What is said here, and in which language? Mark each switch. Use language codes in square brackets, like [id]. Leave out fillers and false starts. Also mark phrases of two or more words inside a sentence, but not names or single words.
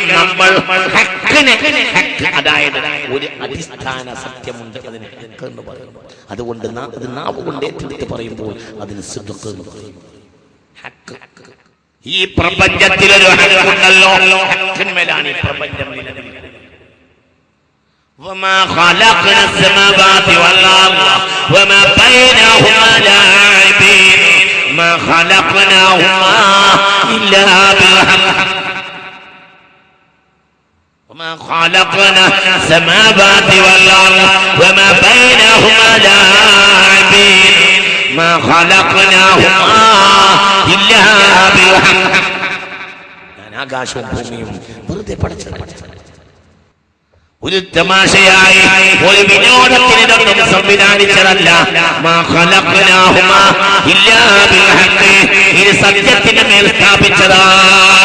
[ml] നമ്മൾ അതായത് ഒരു അടിസ്ഥാന സത്യമുണ്ട്, അതിന് ഹഖ് എന്ന് പറയുന്നു. അതുകൊണ്ട് അത് നാവ് കൊണ്ട് ഏറ്റെടുത്ത് പറയുമ്പോൾ അതിന് സിദ്ഖ് എന്ന് പറയും. ഈ പ്രപഞ്ചത്തിലൊരു ഹക്കുണ്ടല്ലോ, ഹക്കിന്മേലാണ് ഈ പ്രപഞ്ചം നിലനിൽക്കുന്നത്. [ar] وما خلقنا السماوات والأرض وما بينهما لاعبين ما خلقناهما إلا بالحق وما خلقنا السماوات والأرض وما بينهما لاعبين ما خلقناهما إلا بالحق. [ml] ഞാൻ ആകാശവും ഭൂമിയും വെറുതെ പടച്ചതാണ്. ഒരു തമാശയായി ഒരു വിനോദത്തിന് ഇതൊന്നും സംവിധാനിച്ചതല്ല. ഇത് സത്യത്തിന്റെ മേൽ സ്ഥാപിച്ചതാണ്.